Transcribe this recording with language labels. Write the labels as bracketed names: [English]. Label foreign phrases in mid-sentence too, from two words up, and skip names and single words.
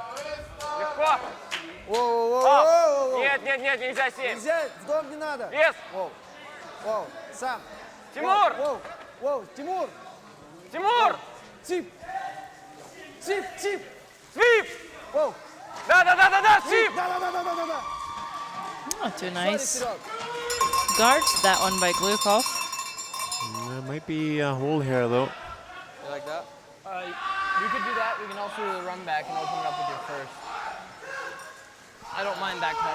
[Russian] Легко. Воу-воу-воу-воу-воу. Нет, нет, нет, нельзя 7. Нельзя, в дом не надо. Вес. Воу. Воу. Сам. Тимур. Воу. Воу. Тимур. Тимур. Тип. Тип, тип. Свип. Воу. Да, да, да, да, да, свип. Да-да-да-да-да-да. [English] Not too Sorry, nice. [Russian] Серег. [English] Guards that one by Glukov. There might be a hole here, though. You like that? You could do that. We can also do the run back and open it up with your first. I don't mind that call